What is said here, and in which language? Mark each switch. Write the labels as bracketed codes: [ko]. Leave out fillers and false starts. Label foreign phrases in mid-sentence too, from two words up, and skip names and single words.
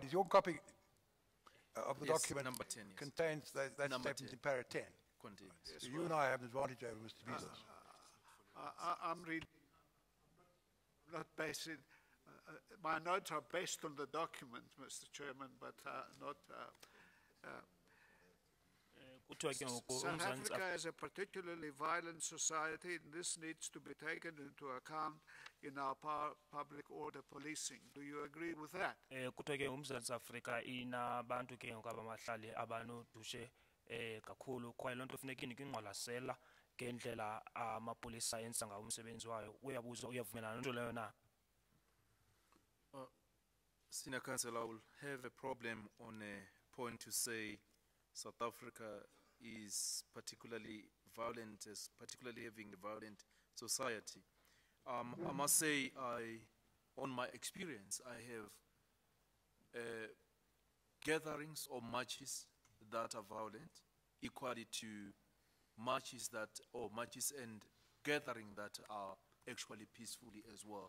[en] Is your copy of the Yes, document number 10, yes. contains that Number statement 10. in para 10? Contains. So you and I have an advantage over Mr. Bezos. I'm reading, not basing, my notes are based on the document, Mr. Chairman, but not. [xh] Kuthiwa ke ngoku [en] South [xh] uMzantsi [en] Africa is a particularly violent society, and this needs to be taken into account in our public order policing. Do you agree with that? [xh] kuthiwa ke uMzantsi Afrika inabantu ke ngoku abamahlali abanodushe kakhulu kwaye loo nto funeka inikwe ingqwalasela ngendlela amapolisa enza ngawo umsebenzi wayo. Uyabuza uyavumelana nonto leyo na? [en] Senior Councillor, I will have a problem on a point to say South Africa is particularly violent, is particularly having a violent society. I must say, on my experience, I have gatherings or marches that are violent, equally to marches and gatherings that are actually peacefully as well.